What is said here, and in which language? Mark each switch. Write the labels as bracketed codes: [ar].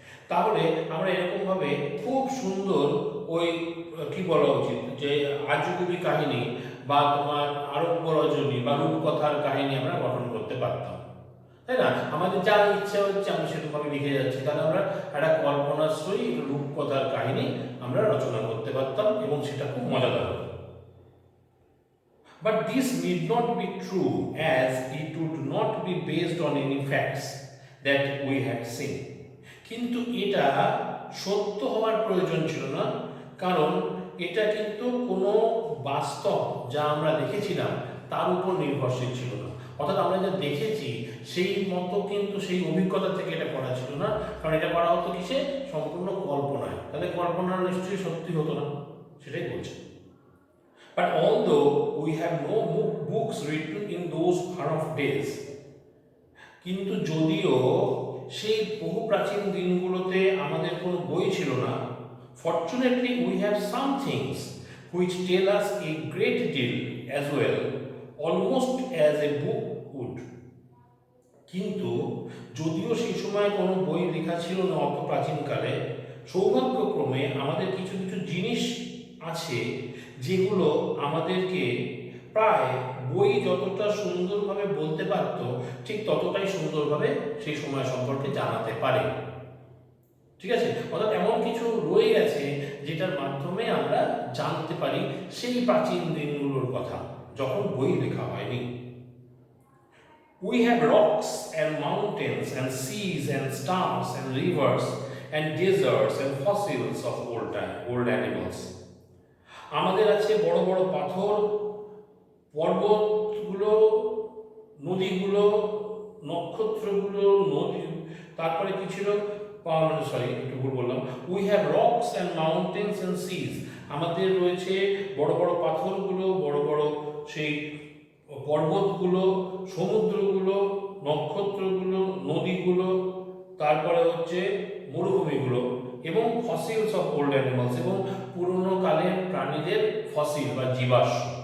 [bn] তাহলে আমরা এরকমভাবে খুব সুন্দর ওই কি বলা উচিত যে আজগুবি কাহিনী বা তোমার আরব্য রজনী বা রূপকথার কাহিনী আমরা গঠন করতে পারতাম, তাই না? আমাদের যা ইচ্ছা হচ্ছে আমরা সেরকমভাবে লিখে যাচ্ছি, তাহলে আমরা একটা কল্পনাশ্রয়ী রূপকথার কাহিনী আমরা রচনা করতে পারতাম এবং সেটা খুব মজাদার হতো। [en] But this need not be true, as it would not be based on any facts that we had seen. [bn] কিন্তু এটা সত্য হওয়ার প্রয়োজন ছিল না, কারণ এটা কিন্তু কোনো বাস্তব যা আমরা দেখেছিলাম তার উপর নির্ভরশীল ছিল না। অর্থাৎ আমরা যা দেখেছি সেই মতো কিন্তু সেই অভিজ্ঞতা থেকে এটা করা ছিল না, কারণ এটা করা হতো কিসে? সম্পূর্ণ কল্পনায়। তাহলে কল্পনা নিশ্চয়ই সত্যি হতো না, সেটাই বলছে। [en] But although we have no books written in those far off days, [bn] কিন্তু যদিও সেই বহু প্রাচীন দিনগুলোতে আমাদের কোনো বই ছিল না, [en] fortunately we have some things which tell us a great deal as well, almost as a book would. [bn] কিন্তু যদিও সেই সময় কোনো বই লেখা ছিল না অত প্রাচীনকালে, সৌভাগ্যক্রমে আমাদের কিছু জিনিস আছে যেগুলো আমাদেরকে প্রায় বই যতটা সুন্দরভাবে বলতে পারত ঠিক ততটাই সুন্দরভাবে সেই সময় সম্পর্কে জানাতে পারে, ঠিক আছে? অর্থাৎ এমন কিছু রয়ে গেছে যেটার মাধ্যমে আমরা জানতে পারি সেই প্রাচীন দিনগুলোর কথা যখন বই লেখা হয়নি। [en] We have rocks and mountains and seas and stars and rivers and deserts and fossils of old animals. [bn] আমাদের আছে বড় বড় পাথর, পর্বতগুলো, নদীগুলো, নক্ষত্রগুলো, নদী, তারপরে কি ছিল? একটু ভুল বললাম। [en] We have rocks and mountains and seas. [bn] আমাদের রয়েছে বড় বড় পাথরগুলো, বড় বড় সেই পর্বতগুলো, সমুদ্রগুলো, নক্ষত্রগুলো, নদীগুলো, তারপরে হচ্ছে মরুভূমিগুলো এবং [en] fossils of old animals, [bn] এবং পুরনো কালের প্রাণীদের ফসিল বা জীবাশ্ম।